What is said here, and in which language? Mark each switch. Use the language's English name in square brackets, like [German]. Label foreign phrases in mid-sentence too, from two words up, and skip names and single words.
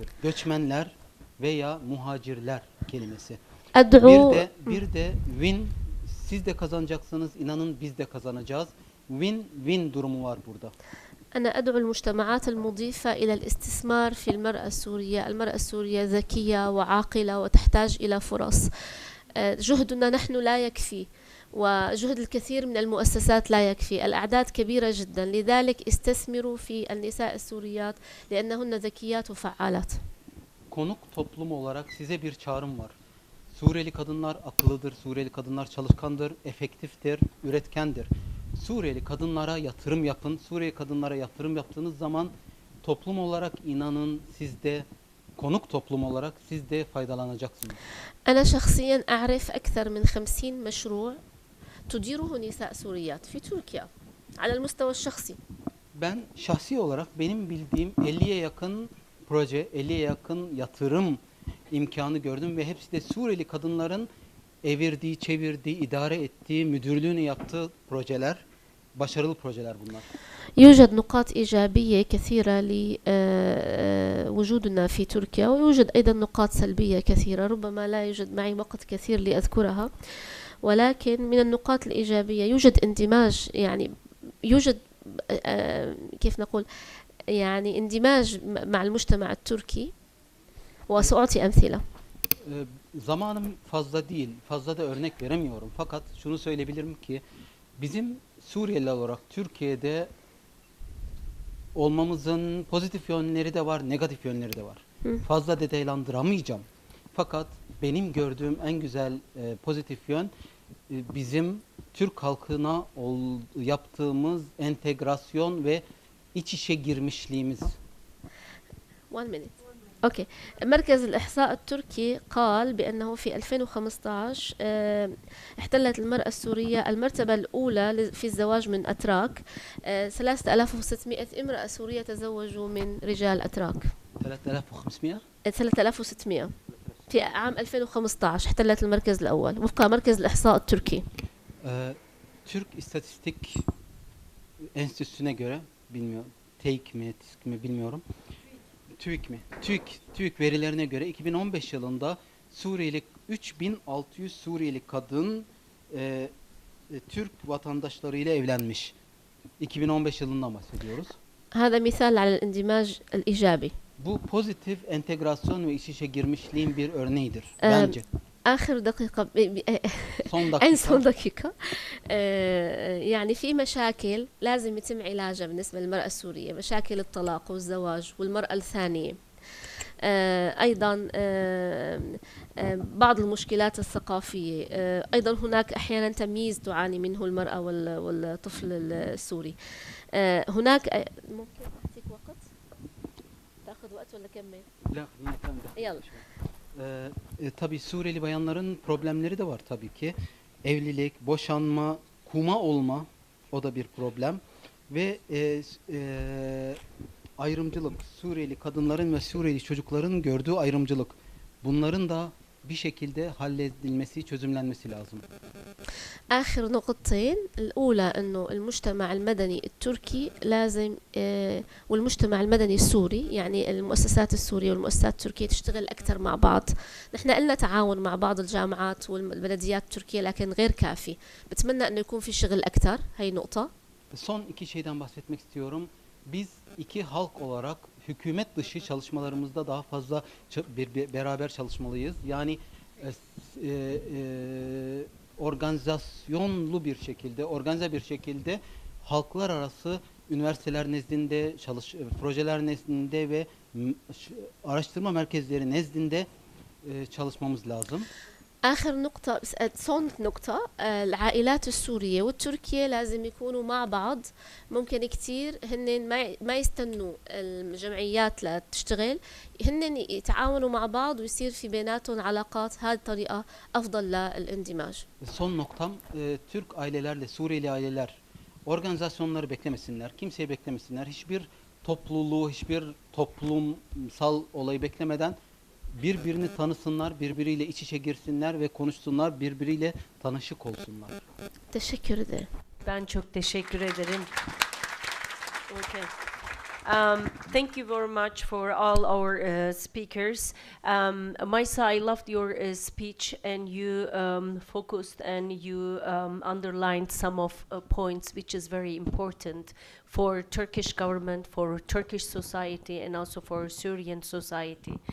[Turkish] Göçmenler veya muhacirler kelimesi. Bir de win, siz de kazanacaksınız, inanın biz de kazanacağız. Win-win durumu var burada. [Arabic] أنا أدعو المجتمعات المضيفة إلى الاستثمار في المرأة السورية. المرأة السورية ذكية وعاقلة وتحتاج إلى فرص. جهدنا نحن لا يكفي وجهد الكثير من المؤسسات لا يكفي. الأعداد كبيرة جدا لذلك استثمروا في النساء السوريات لأنهن ذكيات وفعالات. [Turkish] Konuk toplum olarak size bir çağrım var. Suriyeli kadınlar akıllıdır, Suriyeli kadınlar çalışkandır, efektiftir, üretkendir. Suriyeli kadınlara yatırım yapın. Suriyeli kadınlara yatırım yaptığınız zaman toplum olarak inanın siz de, konuk toplum olarak siz de faydalanacaksınız. [Arabic] أنا شخصيا أعرف أكثر من 50 مشروع تديره نساء سوريات في تركيا على المستوى الشخصي. [Turkish] Ben şahsi olarak benim bildiğim 50'ye yakın proje, 50'ye yakın yatırım imkanı gördüm ve hepsi de Suriyeli kadınların evirdiği, çevirdiği, idare ettiği, müdürlüğünü yaptığı projeler, başarılı projeler bunlar. [Arabic] يوجد نقاط إيجابية كثيرة لوجودنا في تركيا ويوجد أيضا نقاط سلبية كثيرة ربما لا يوجد معي وقت كثير لأذكرها ولكن من النقاط الإيجابية يوجد اندماج يعني يوجد كيف نقول يعني اندماج مع المجتمع التركي وسأعطي أمثلة. [Turkish] Zamanım fazla değil, fazla da örnek veremiyorum. Fakat şunu söyleyebilirim ki bizim Suriyeli olarak Türkiye'de olmamızın pozitif yönleri de var, negatif yönleri de var. Fazla detaylandıramayacağım. Fakat benim gördüğüm en güzel pozitif yön bizim Türk halkına yaptığımız entegrasyon ve iç içe girmişliğimiz. [English] One minute. [Arabic] أوكي. مركز الإحصاء التركي قال بأنه في 2015 احتلت المرأة السورية المرتبة الأولى في الزواج من أتراك. 3600 امرأة سورية تزوجوا من رجال أتراك. 3500 3600 في عام 2015 احتلت المركز الأول وفق مركز الإحصاء التركي. [Turkish] Türk İstatistik Enstitüsü'ne göre bilmiyorum. TİK mi bilmiyorum. TÜİK verilerine göre 2015 yılında Suriyeli 3600 Suriyeli kadın Türk vatandaşlarıyla evlenmiş. 2015 yılından bahsediyoruz. [Arabic] هذا مثال على الاندماج الإيجابي. [Turkish] Bu pozitif entegrasyon ve iç içe girmişliğin bir örneğidir bence. [Arabic] آخر دقيقة son دقيقة يعني في مشاكل لازم يتم علاجها بالنسبة للمرأة السورية مشاكل الطلاق والزواج والمرأة الثانية أيضا بعض المشكلات الثقافية. أيضا هناك أحيانا تمييز تعاني منه المرأة والطفل السوري. هناك ممكن أعطيك وقت؟ تأخذ وقت ولا كمل؟ لا خلينا نكمل. يلا. [Turkish] Tabii Suriyeli bayanların problemleri de var tabii ki. Evlilik, boşanma, kuma olma, o da bir problem. Ve ayrımcılık, Suriyeli kadınların ve Suriyeli çocukların gördüğü ayrımcılık. Bunların da bir şekilde halledilmesi, çözümlenmesi lazım. [Arabic] آخر نقطتين، الأولى أنه المجتمع المدني التركي لازم والمجتمع المدني السوري، يعني المؤسسات السورية والمؤسسات التركية تشتغل أكثر مع بعض. نحن قلنا تعاون مع بعض الجامعات والبلديات التركية لكن غير كافي. بتمنى أنه يكون في شغل أكثر. هي نقطة. [Turkish] Son iki şeyden bahsetmek istiyorum. Biz iki halk olarak hükümet dışı çalışmalarımızda daha fazla beraber çalışmalıyız. Yani organizasyonlu bir şekilde, organize bir şekilde halklar arası üniversiteler nezdinde, projeler nezdinde ve araştırma merkezleri nezdinde çalışmamız lazım. [Arabic] آخر نقطة [Turkish] son nokta, [Arabic] العائلات السورية والتركية لازم يكونوا مع بعض. ممكن كتير هن ما يستنوا الجمعيات لتشتغل، هن يتعاونوا مع بعض ويصير في بيناتهم علاقات. هذه الطريقة أفضل للاندماج. [Turkish] Son noktam, Türk ailelerle Suriyeli aileler organizasyonları beklemesinler, kimseyi beklemesinler. Hiçbir topluluğu, hiçbir toplumsal olayı beklemeden birbirini tanısınlar, birbiriyle iç içe girsinler ve konuşsunlar, birbiriyle tanışık olsunlar. Teşekkür ederim. Ben çok teşekkür ederim. [English] Okay. Thank you very much for all our speakers. Maysa, I loved your speech, and you focused and you underlined some of points which is very important for Turkish government, for Turkish society, and also for Syrian society.